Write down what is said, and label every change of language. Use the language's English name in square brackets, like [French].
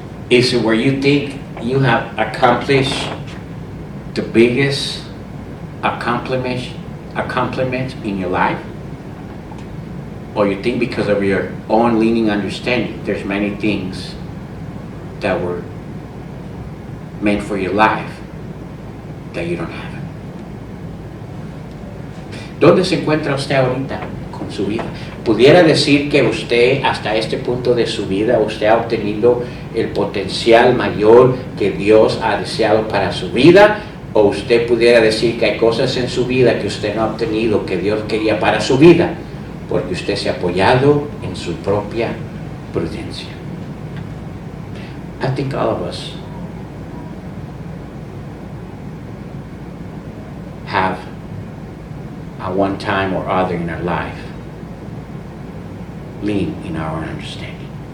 [English] Is it where you think you have accomplished the biggest accomplishment in your life? Or you think because of your own leaning understanding, there's many things that were meant for your life that you don't have? [Spanish] ¿Dónde se encuentra usted ahorita con su vida? ¿Pudiera decir que usted hasta este punto de su vida usted ha obtenido el potencial mayor que Dios ha deseado para su vida? ¿O usted pudiera decir que hay cosas en su vida que usted no ha obtenido que Dios quería para su vida porque usted se ha apoyado en su propia prudencia? [English] I think all of us have at one time or other in our life lean in our own understanding.